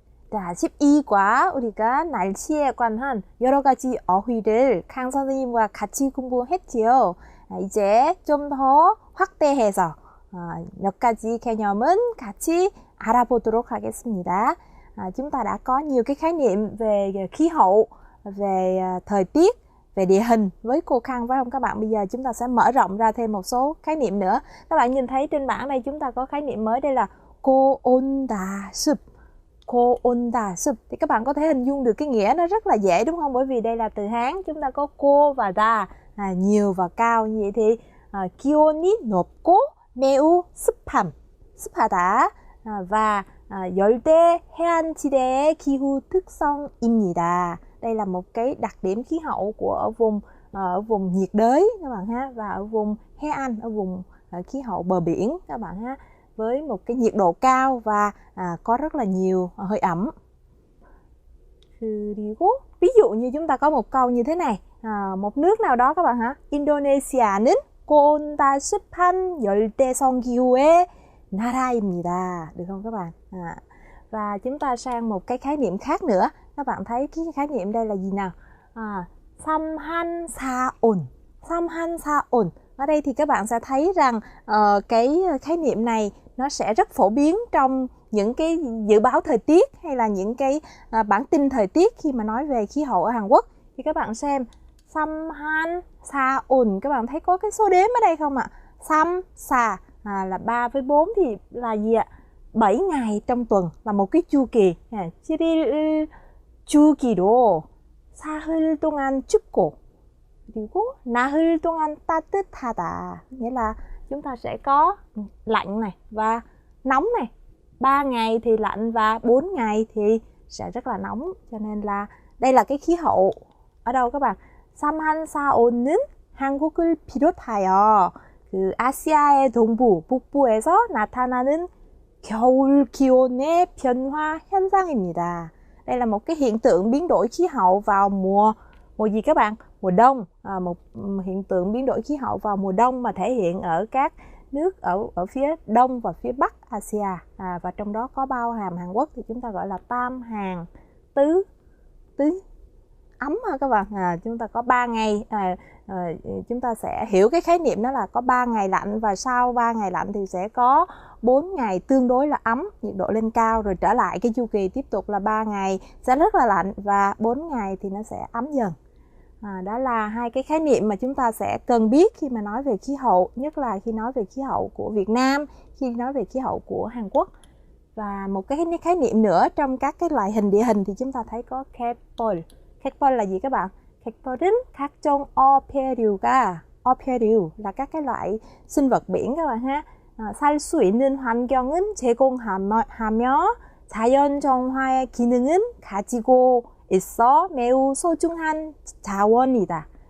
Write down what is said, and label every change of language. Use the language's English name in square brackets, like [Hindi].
[Korean] 자, 12과 우리가 날씨에 관한 여러 가지 어휘를 강 선생님과 같이 공부했지요. 이제 좀 더 확대해서 몇 가지 개념은 같이 알아보도록 하겠습니다. [Vietnamese] Chúng ta đã có nhiều cái khái niệm về khí hậu, về thời tiết, về địa hình với cô Khang phải không các bạn? Bây giờ chúng ta sẽ mở rộng ra thêm một số khái niệm nữa. Các bạn nhìn thấy trên bảng này chúng ta có khái niệm mới đây là cô 온다 습. [Korean] cô 온다 습. [Vietnamese] Thì các bạn có thể hình dung được cái nghĩa nó rất là dễ đúng không? Bởi vì đây là từ Hán, chúng ta có cô và đà, nhiều và cao. Như vậy thì [Korean] 기온이 높고 매우 습하다 và 열대 해안지대의 기후 특성입니다. [Vietnamese] Đây là một cái đặc điểm khí hậu của ở vùng nhiệt đới các bạn ha, và ở vùng 해안, ở vùng khí hậu bờ biển các bạn ha, với một cái nhiệt độ cao và có rất là nhiều hơi ẩm. [Korean] 그리고 [Vietnamese] ví dụ như chúng ta có một câu như thế này, một nước nào đó các bạn hả, [Korean] 인도네시아는 온다 습한 열대성 기후의 나라입니다. [Vietnamese] Được không các bạn? Và chúng ta sang một cái khái niệm khác nữa. Các bạn thấy cái khái niệm đây là gì nào? [Korean] 삼한사온. 삼한사온. [Vietnamese] Ở đây thì các bạn sẽ thấy rằng cái khái niệm này nó sẽ rất phổ biến trong những cái dự báo thời tiết hay là những cái bản tin thời tiết khi mà nói về khí hậu ở Hàn Quốc. Thì các bạn xem 삼한사온, các bạn thấy có cái số đếm ở đây không ạ? 삼사 là 3 với 4 thì là gì ạ? 7 ngày trong tuần là một cái chu kỳ. [Korean] 7일 주기로 사흘 동안 춥고 그리고 나흘 동안 따뜻하다. [Vietnamese] Nghĩa là chúng ta sẽ có lạnh này và nóng này. 3 ngày thì lạnh và 4 ngày thì sẽ rất là nóng. Cho nên là đây là cái khí hậu ở đâu các bạn? [Korean] 삼한사온은 한국을 비롯하여 그 아시아의 동부, 북부에서 나타나는 겨울 기온의 변화 현상입니다. [Vietnamese] Đây là một cái hiện tượng biến đổi khí hậu vào mùa gì các bạn? Mùa đông. Một hiện tượng biến đổi khí hậu vào mùa đông mà thể hiện ở các nước ở phía đông và phía bắc Asia. Và trong đó có bao hàm Hàn Quốc thì chúng ta gọi là tam hàn tứ ấm ha các bạn. Chúng ta có 3 ngày, chúng ta sẽ hiểu cái khái niệm đó là có 3 ngày lạnh và sau 3 ngày lạnh thì sẽ có 4 ngày tương đối là ấm, nhiệt độ lên cao, rồi trở lại cái chu kỳ tiếp tục là 3 ngày sẽ rất là lạnh và 4 ngày thì nó sẽ ấm dần. Đó là hai cái khái niệm mà chúng ta sẽ cần biết khi mà nói về khí hậu, nhất là khi nói về khí hậu của Việt Nam, khi nói về khí hậu của Hàn Quốc. Và một cái khái niệm nữa trong các cái loại hình địa hình thì chúng ta thấy có 갯벌. 갯벌 là gì các bạn? [Korean] 갯벌은 각종 어패류가 [Vietnamese] là các cái loại sinh vật biển các bạn ha. [Korean] 살 수 있는 환경은 제공하며 자연 정화의 기능은 가지고 있어 매우 소중한 자원이다.